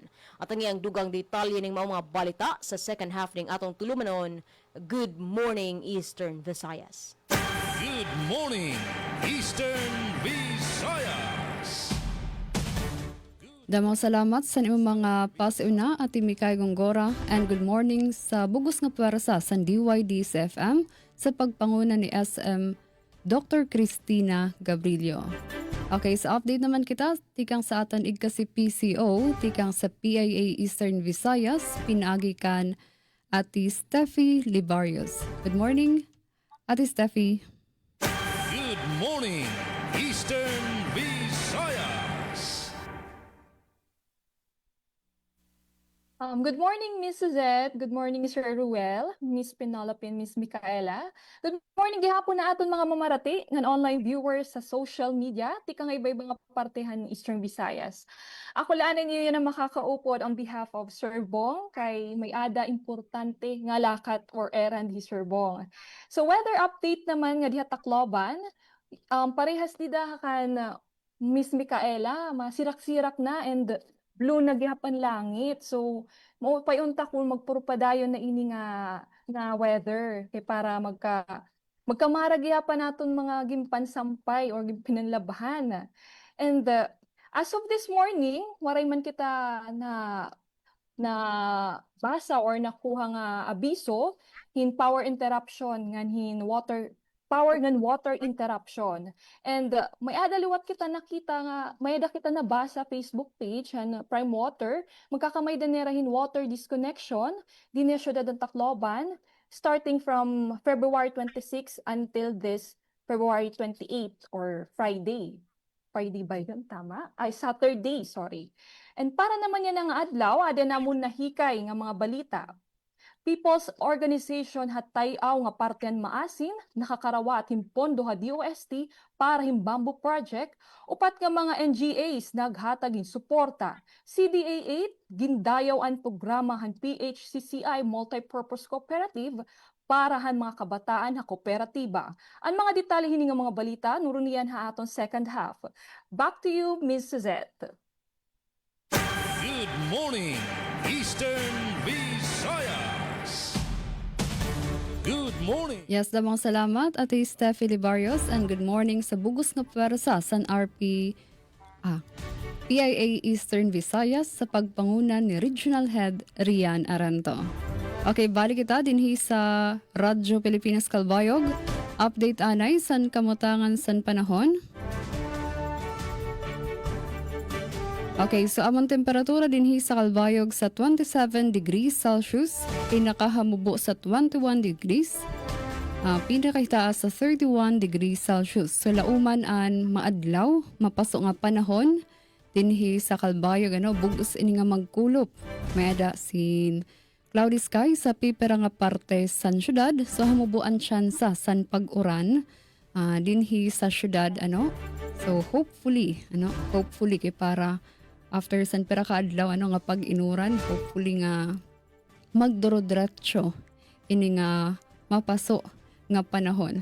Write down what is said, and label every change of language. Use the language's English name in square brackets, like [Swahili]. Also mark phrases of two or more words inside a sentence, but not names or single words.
[Cebuano] At ang iyang dugang detalye ning mga balita sa [English] second half [Cebuano] ning atong tulumanon. [English] Good morning Eastern Visayas. Good morning, Eastern Visayas. [Waray] Damang salamat sa imong mga pasiuna at Mikay Gongora, [English] and good morning [Waray] sa bugos nga pwersa sa DYD-FM sa pagpanguna ni SM Dr. Cristina Gabrilio. Okay, sa update naman kita, tikang sa aton igkasi PCO, tikang sa PIA Eastern Visayas, pinaagi kan Ati Steffi Libarios. [English] Good morning, Ati Steffi. Good morning, Eastern Visayas. Good morning, Miss Suzette. Good morning, Sir Ruel, Miss Penelope, Miss Micaela. Good morning, [Waray] gihapon na aton mga mamarati ng [English] online viewers [Waray] sa [English] social media. [Waray] Tika nga iba-ibang partehan ng Eastern Visayas. Ako laan niyo yan ang makakaupod [English] on behalf of [Waray] Sir Bong kay may ada importante nga lakat [English] or errand [Waray] ni Sir Bong. So [English] weather update [Waray] naman nga diha Tacloban, parehas dida kan Miss Micaela, masirak-sirak na and blue na gihapan langit. So, mo payunta kung magpurpadayon na ini nga weather kay para magkamara gihapan naton mga gimpansampay or gimpinanlabahan. [English] And as of this morning, [Waray] waray man kita na basa or nakuha nga abiso hin [English] power interruption [Waray] ngan [English] water interruption. [Waray] And may adaliwat kita nakita nga, may ada kita nabasa [English] Facebook page [Waray] and Prime Water, magkakamay danerahin [English] water disconnection [Waray] din na syudad ng Tacloban [English] starting from February 26 until this February 28 or Friday. [Filipino] Friday ba yun? Tama? Ay, [English] Saturday, sorry. [Waray] And para naman yan ang adlaw, ada namon nahikay nga mga balita. People's Organization hatayaw nga partian maasin, nakakarawa at himpondo ha DOST para himbambo project, upat nga mga NGAs naghatagin suporta. CDA 8, gindayaw ang programa han PHCCI Multipurpose Cooperative para han mga kabataan ha kooperatiba. Ang mga detalye hini nga mga balita, nurunian ha aton [English] second half. Back to you, Ms. Suzette. Good morning, Eastern Visayas. Good morning. [Waray] Yes, damang salamat Ati Steffi Libarios, [English] and good morning [Waray] sa bugos nga pwersa sa PIA Eastern Visayas sa pagpangunan ni [English] Regional Head [Waray] Rian Aranto. Okay, balik kita dinhi sa Radyo Pilipinas Kalbayog. Update anay san kamutangan san panahon. Okay, so among temperatura dinhi sa Kalbayog sa 27 [English] degrees Celsius, [Waray] pinakahamubo sa 21 degrees, pinakahitaas sa 31 [English] degrees Celsius. [Waray] So lauman an maadlaw, mapasok nga panahon dinhi sa Kalbayog, bugos ini nga magkulop. May ada sin [English] cloudy sky [Waray] sa pipera nga parte san syudad, so hamubuan tsansa san pag-uran. dinhi sa syudad ano. So hopefully kay para after san pera ka adlaw nga pag-inuran, hopefully nga magdoro-diretso ini nga mapaso nga panahon.